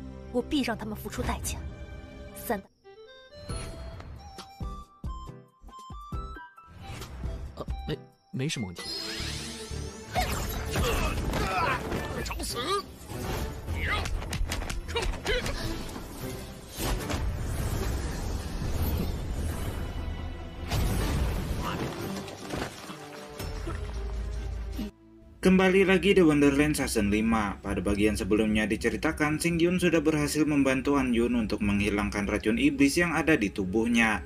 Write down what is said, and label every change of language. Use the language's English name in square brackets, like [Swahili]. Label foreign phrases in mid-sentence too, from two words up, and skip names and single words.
[Chinese] 我必让他们付出代价。三大，没什么问题。找死！你让，冲！ [Indonesian] Kembali lagi di Wonderland Season 5. Pada bagian sebelumnya diceritakan Singyun sudah berhasil membantu Anyun untuk menghilangkan racun iblis yang ada di tubuhnya.